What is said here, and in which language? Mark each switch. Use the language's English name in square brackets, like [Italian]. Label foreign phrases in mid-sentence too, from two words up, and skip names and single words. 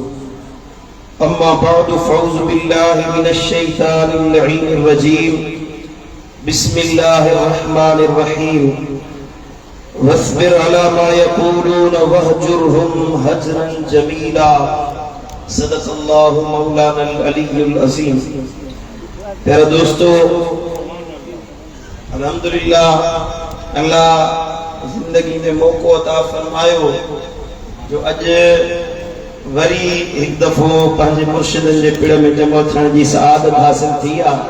[Arabic] أما بعد فأعوذ بالله من الشيطان اللعين الرجيم. بسم الله الرحمن الرحيم. واصبر على ما يقولون واهجرهم هجرا جميلا. صدق الله مولانا العلي العظيم. [Urdu] پیارے دوستو, [Sindhi] अल्हम्दुलिल्लाह अल्लाह जिंदगी में मौको अता फरमायो जो अज वरी एक दफो पंहिंजे मुर्शिदन जे पिड़ में जमा थियण जी सआदत हासिल थी आहे।